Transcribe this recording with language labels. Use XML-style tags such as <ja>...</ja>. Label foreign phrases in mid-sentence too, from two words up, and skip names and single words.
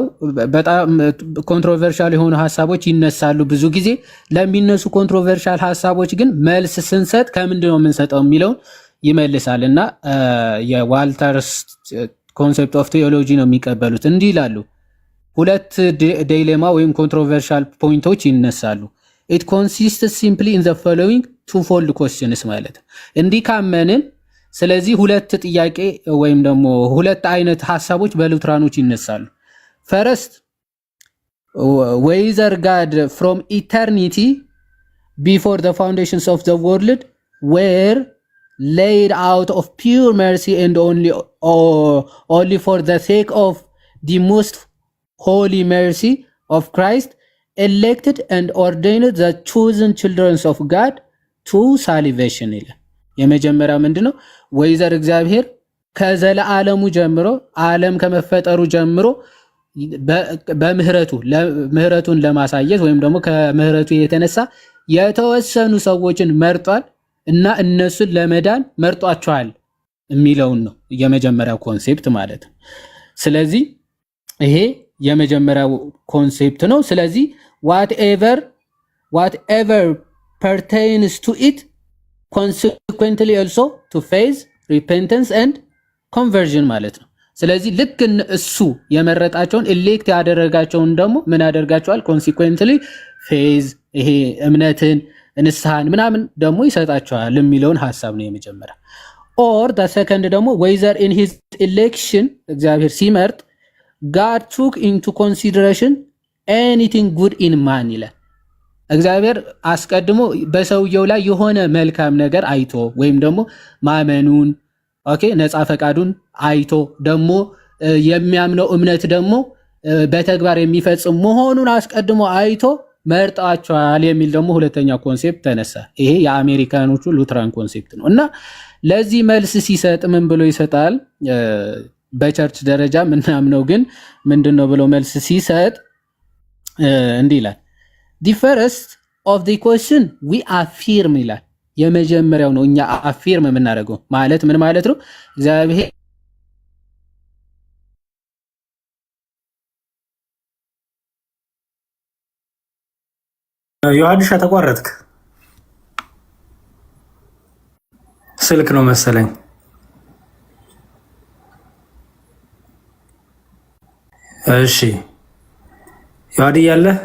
<am>በጣም ኮንትሮቨርሻል የሆኑ ሐሳቦች ይነሳሉ። ብዙ ጊዜ ለሚነሱ ኮንትሮቨርሻል ሐሳቦች ግን መልስ ስንሰጥ ከምንድነው የምንሰጠው የሚለውን ይመልሳል። እና የዋልተርስ</am> <en>concept of theology</en> <am>ነው የሚቀበሉት። እንዲህ ይላሉ፣ ሁለት ዲሌማ ወይም ኮንትሮቨርሻል ፖይንቶች ይነሳሉ።</am> <en>it consists simply in the following twofold questions</en> <am>ማለት እንዲህ ካመንን ስለዚህ ሁለት ጥያቄ ወይም ደግሞ ሁለት አይነት ሐሳቦች በሉትራኖች ይነሳሉ first</am> <en>whether God from eternity before the foundations of the world were laid out of pure mercy and only for the sake of the most holy mercy of Christ elected and ordained the chosen children of God to salvation</en> <am>ይላል። የመጀመሪያው ምንድነው? ወይዘር እግዚአብሔር ከዘለዓለሙ ጀምሮ ዓለም ከመፈጠሩ ጀምሮ በምህረቱን ለማሳየት ወይም ደግሞ ከምህረቱ የተነሳ የተወሰኑ ሰዎችን መርጧል እና እነሱን ለመዳን መርጧቸዋል የሚለውን ነው የመጀመሪያው ኮንሴፕት ማለት ነው። ስለዚህ ይሄ የመጀመሪያው ኮንሴፕት ነው። ስለዚህ</am> <en>whatever pertains to it consequently also to faith, repentance and conversion</en> <am>ማለት ነው። ስለዚህ ልክ እሱ የመረጣቸውን ኤሌክት ያደረጋቸውን ደግሞ ምን ያደርጋቸዋል?</am> <en>consequently faith</en> <am>ይሄ እምነትን ንስሐን ምናምን ደግሞ ይሰጣቸዋል የሚለውን ሐሳብ ነው የመጀመሪያ።</am> <en>or the second</en> <am>ደግሞ</am> <en>whether in his election</en> <am>እግዚአብሔር ሲመርጥ</am> <en>God took into consideration anything good in man ይላል።</en> <am>እግዚአብሔር አስቀድሞ በሰውየው ላይ የሆነ መልካም ነገር አይቶ ወይም ደግሞ ማመኑን ኦኬ ነፃ ፈቃዱን አይቶ ደግሞ የሚያምነው እምነት ደግሞ በተግባር የሚፈጽም መሆኑን አስቀድሞ አይቶ መርጣቸዋል የሚል ደግሞ ሁለተኛ ኮንሴፕት ተነሳ። ይሄ የአሜሪካኖቹ ሉትራን ኮንሴፕት ነው እና ለዚህ መልስ ሲሰጥ ምን ብሎ ይሰጣል? በቸርች ደረጃ ምናምነው ግን ምንድነው ብሎ መልስ ሲሰጥ እንዲህ ይላል</am> <en>the first of the question we affirm</en> <am>ይላል። የመጀመሪያው ነው እኛ አፊርም የምናደርገው ማለት ምን ማለት ነው? እግዚአብሔር ዮሐንስ ተቋረጥክ። ስልክ ነው መሰለኝ። እሺ ዮሐንስ ያለ</am>